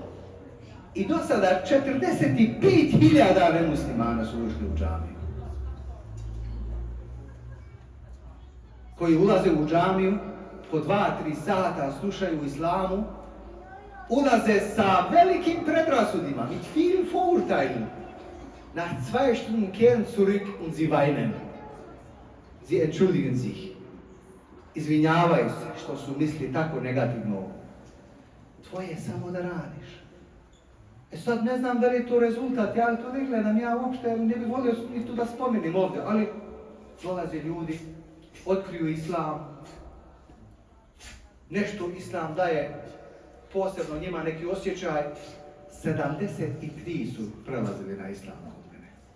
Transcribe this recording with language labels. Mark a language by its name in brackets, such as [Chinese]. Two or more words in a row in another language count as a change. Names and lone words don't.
[Bosnian] I do sada 45.000 nemuslimana su ušli u džamiju. Koji ulaze u džamiju, po 2-3 sata slušaju islamu, ulaze sa velikim predrasudima, [German] mit vielen Vorurteilen. Nach 2 Stunden kehren zurück und sie weinen. Sie entschuldigen sich. [Bosnian] Izvinjavaju se što su misli tako negativno. Tvoje je samo da radiš. Sad ne znam da li je to rezultat, ja to ne gledam, ja uopšte ne bih volio ni tu da spomenim ovdje, ali dolaze ljudi, otkriju islam, nešto islam daje posebno njima neki osjećaj, 73 su prelazili na islam kod mene.